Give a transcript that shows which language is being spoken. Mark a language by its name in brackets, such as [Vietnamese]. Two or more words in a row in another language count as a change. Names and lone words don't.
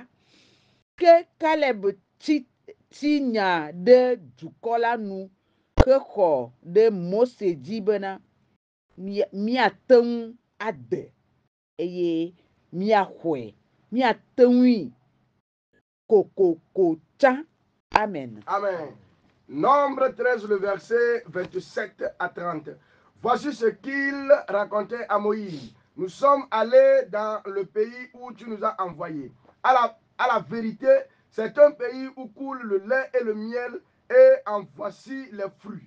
[Ewe] Ke Kaleb ti nya ɖe dukɔ la nu hexɔ ɖe Mose dzi bena míate ŋu ade eye míaxɔe, míate ŋui kokoko tsã. [French] Amen. Amen. Nombre 13, le verset 27 à 30. Voici ce qu'il racontait à Moïse. Nous sommes allés dans le pays où tu nous as envoyés. À la vérité, c'est un pays où coule le lait et le miel, et en voici les fruits.